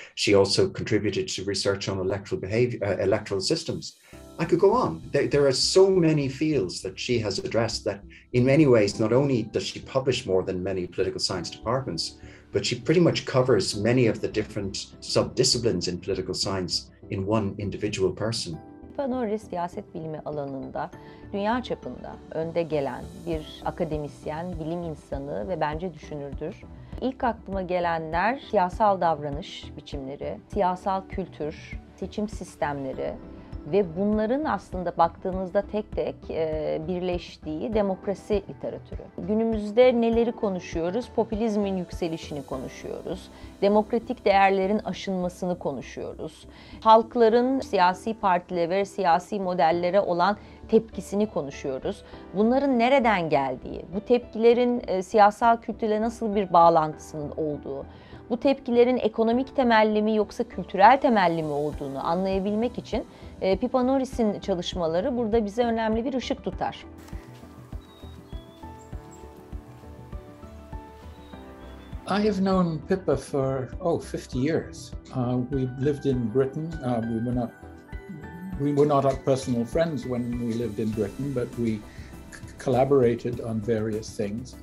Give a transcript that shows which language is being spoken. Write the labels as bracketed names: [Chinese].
[English] She also contributed to research on electoral behaviour, electoral systems. I could go on. There are so many fields that she has addressed that in many ways, not only does she publish more than many political science departments, but she pretty much covers many of the different sub-disciplines in political science in one individual person. [Turkish] Pippa Norris siyaset bilimi alanında dünya çapında önde gelen bir akademisyen, bilim insanı ve bence düşünürdür. İlk aklıma gelenler siyasal davranış biçimleri, siyasal kültür, seçim sistemleri, ve bunların aslında baktığınızda tek tek birleştiği demokrasi literatürü. Günümüzde neleri konuşuyoruz? Popülizmin yükselişini konuşuyoruz. Demokratik değerlerin aşınmasını konuşuyoruz. Halkların siyasi partilere ve siyasi modellere olan tepkisini konuşuyoruz. Bunların nereden geldiği, bu tepkilerin siyasal kültürle nasıl bir bağlantısının olduğu, bu tepkilerin ekonomik temelli mi yoksa kültürel temelli mi olduğunu anlayabilmek için Pippa Norris'in çalışmaları burada bize önemli bir ışık tutar. [English] I have known Pippa for 50 years. We lived in Britain. We were not personal friends when we lived in Britain, but we collaborated on various things.